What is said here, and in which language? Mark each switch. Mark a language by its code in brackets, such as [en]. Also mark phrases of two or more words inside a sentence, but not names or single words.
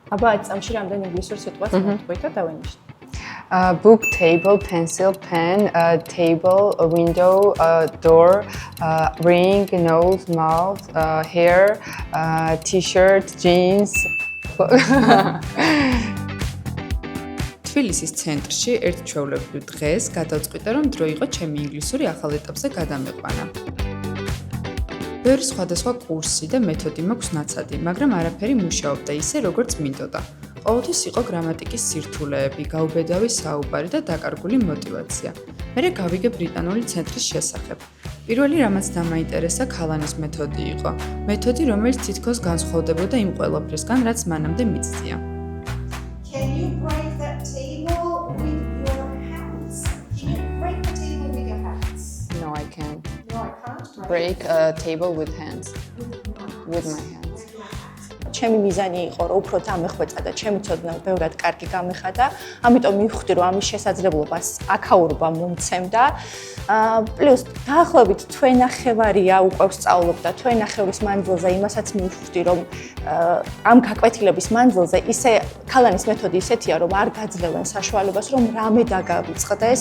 [ka] აბა 10 წამში რამდენი ინგლისურ სიტყვას მოვთქვით და დავენიშნოთ. [en] Book, table, pencil, pen, table, window, door, ring, nose, mouth, hair, t-shirt, jeans. [ka] თბილისის ცენტრში ერთ ჩვეულებრივ დღეს გადავწყვიტე, რომ დრო იყო ჩემი ინგლისური ახალ ეტაპზე გადამეყვანა. ბევრი სხვადასხვა კურსი და მეთოდი მაქვს ნაცადი, მაგრამ არაფერი მუშაობდა ისე, როგორც მინდოდა. ყოველთვის იყო გრამატიკის სირთულეები, გაუბედავი საუბარი და დაკარგული мотиваცია. მერე გავიგე ბრიტანული ცენტრის შესახებ. პირველი რამაც დამაინტერესა ქალანის მეთოდი იყო. მეთოდი, რომელიც თითქოს განსხვავდებოდა იმ ყველაფრისგან, რაც მანამდე მიცდია. [en] Can you break that table with your hands? Can you break the table with your hands? No, I can't. No, I can't. Break a table with hands. With my hands. [ka] ჩემი მიზანი იყო, რომ უფრო დამეხვეწა და ჩემი ცოდნა ბევრად კარგი გამეხადა. ამიტომ მივხვდი, რომ ამის შესაძლებლობას აქაურობა მომცემდა. პლუს დაახლოებით თვენახევარია უკვე ვსწავლობ და თვენახევრის მანძილზე იმასაც მივხვდი, რომ ამ გაკვეთილების მანძილზე ისე ქალანის მეთოდი ისეთია, რომ არ გაძლევენ საშუალებას, რომ რამე დაგავიწყდეს,